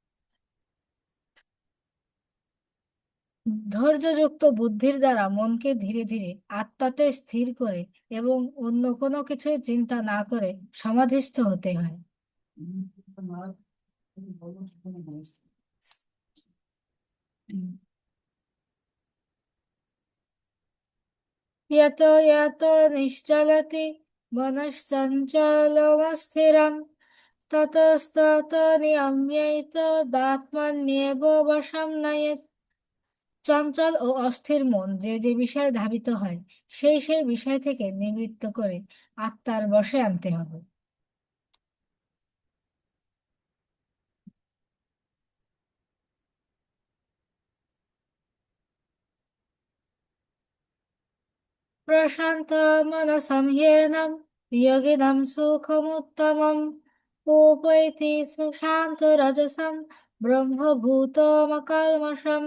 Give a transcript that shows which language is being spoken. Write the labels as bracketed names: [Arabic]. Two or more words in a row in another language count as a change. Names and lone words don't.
[Bangla] ধৈর্যযুক্ত বুদ্ধির দ্বারা মনকে ধীরে ধীরে আত্মাতে স্থির করে এবং অন্য কোনো কিছুই চিন্তা না করে সমাধিস্থ হতে হয়। [Sanskrit] यतो यतो निश्चलति मनश्चञ्चलमस्थिरं ततस्ततो नियम्यैतो दात्मन्येव বশং নয়েৎ। [Bangla] চঞ্চল ও অস্থির মন যে যে বিষয়ে ধাবিত হয় সেই সেই বিষয় থেকে নিবৃত্ত করে আত্মার বশে আনতে হবে। [Sanskrit] প্রশান্ত মনসং হ্যেনং যোগিনং সুখমুত্তমम् উপৈতি সুশান্ত রজসং ব্রহ্মভূতমকল্মষম।